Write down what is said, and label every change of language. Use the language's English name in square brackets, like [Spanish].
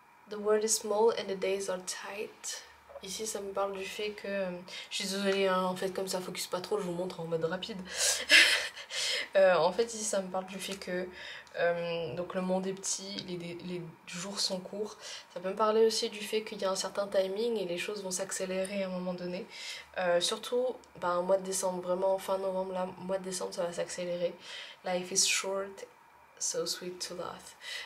[English] The world is small and the days are tight. [French] Ici ça me parle du fait que... je suis désolée hein, en fait comme ça focus pas trop, je vous montre en mode rapide. En fait ici ça me parle du fait que donc le monde est petit, les jours sont courts. Ça peut me parler aussi du fait qu'il y a un certain timing et les choses vont s'accélérer à un moment donné. Surtout un mois de décembre, vraiment fin novembre, là, mois de décembre ça va s'accélérer. [English] Life is short, so sweet to laugh.